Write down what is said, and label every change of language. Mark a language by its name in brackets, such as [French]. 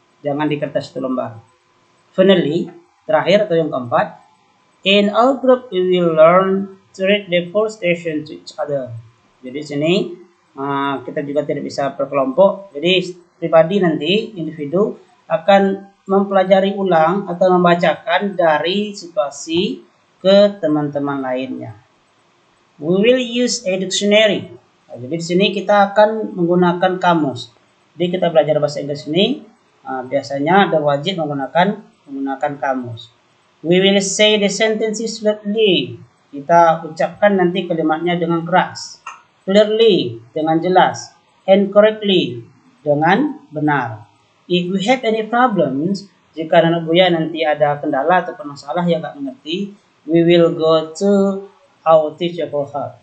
[Indonesian] Jangan di kertas 1 lembar. [English] Finally, [Indonesian] terakhir atau yang keempat, [English] in our group we will learn to read the 4 stations to each other. [Indonesian] Jadi sini kita juga tidak bisa berkelompok. Jadi pribadi nanti individu akan mempelajari ulang atau membacakan dari situasi ke teman-teman lainnya. [English] We will use a dictionary. [Indonesian] Jadi di sini kita akan menggunakan kamus. Jadi kita belajar bahasa Inggris ini biasanya ada wajib menggunakan kamus. [English] We will say the sentences loudly. [Indonesian] Kita ucapkan nanti kalimatnya dengan keras. Clearly, dengan jelas. [English] And correctly, [Indonesian] dengan benar. [English] If we have any problems, [Indonesian] jika anak Buya nanti ada kendala atau masalah yang nggak mengerti, [English] we will go to our teacher for help.